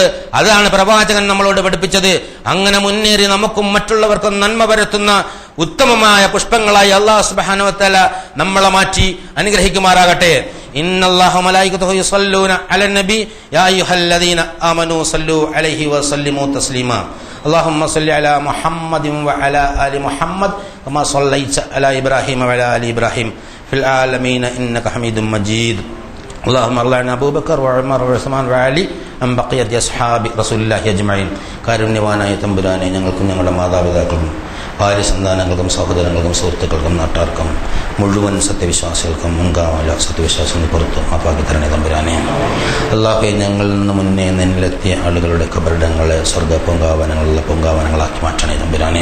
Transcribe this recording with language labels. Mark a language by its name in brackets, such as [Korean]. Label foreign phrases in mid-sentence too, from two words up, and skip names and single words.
[Malayalam] അതാണ് പ്രവാചകൻ നമ്മളോട് പഠിപ്പിച്ചത്. അങ്ങനെ മുന്നേറി നമുക്കും മറ്റുള്ളവർക്കും നന്മ പരത്തുന്ന ഉത്തമമായ പുഷ്പങ്ങളായി [Arabic] الله سبحانه وتعالى [Malayalam] നമ്മളെ മാറ്റി അനുഗ്രഹിക്കുമാറാകട്ടെ. [Arabic] إن الله ملائكته يصلون على النبي يا أيها الذين آمنوا صلوا عليه وسلموا تسليما. اللهم صل على محمد وعلى آل محمد كما صليت على إبراهيم وعلى آل إبراهيم في العالمين إنك حميد مجيد. اللهم ارض عن أبو بكر وعمر وعثمان وعلي عن بقية أصحاب رسول الله أجمعين. [Malayalam] കാരുണ്യവാനായ തമ്പുരാനെ, ഞങ്ങൾക്കും ഞങ്ങളുടെ മാതാപിതാക്കൾക്കും ഭാര്യ സന്താനങ്ങൾക്കും സഹോദരങ്ങൾക്കും സുഹൃത്തുക്കൾക്കും നാട്ടാർക്കും മുഴുവൻ സത്യവിശ്വാസികൾക്കും മുൻകാല സത്യവിശ്വാസികൾ പുറത്ത് മാപ്പാക്കി തരണേ തമ്പുരാനെ. അല്ലാഹുവേ, ഞങ്ങളിൽ നിന്ന് മുന്നേ നിന്നിലെത്തിയ ആളുകളുടെ ഖബറിടങ്ങളെ സ്വർഗ്ഗ പൂങ്കാവനങ്ങളാക്കി മാറ്റണേ തമ്പുരാനെ.